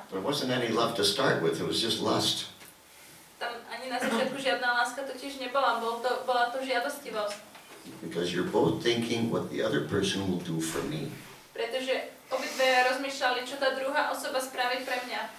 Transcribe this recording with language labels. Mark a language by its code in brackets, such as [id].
[en] There wasn't any love to start with, it was just lust. [sk] Tam ani na začiatku žiadna láska totiž nebola, bola to žiadostivosť. [en] Because you're both thinking what the other person will do for me. [sk] Pretože obidve rozmýšľali, čo tá druhá osoba spraví pre mňa.